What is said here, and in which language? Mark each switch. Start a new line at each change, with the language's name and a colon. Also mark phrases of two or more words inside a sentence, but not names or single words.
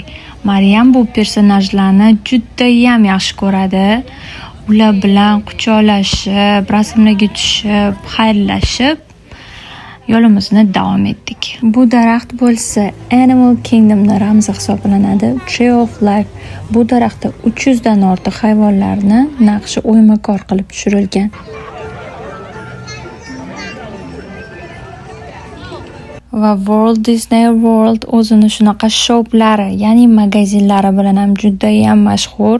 Uzbek: Maryam bu personajlarni juda ham yaxshi ko'radi. Ular bilan quchoqlashib, rasmlarga tushib, xayrlashib yo'limizni davom etdik. Bu daraxt bo'lsa Animal Kingdom'ning ramzi hisoblanadi. Tree of Life. Bu daraxtda 300 dan ortiq hayvonlarni naqshi o'ymakor qilib tushirilgan. Va Walt Disney World o'zini shunaqa shoplar, ya'ni magazinlari bilan ham juda ham mashhur.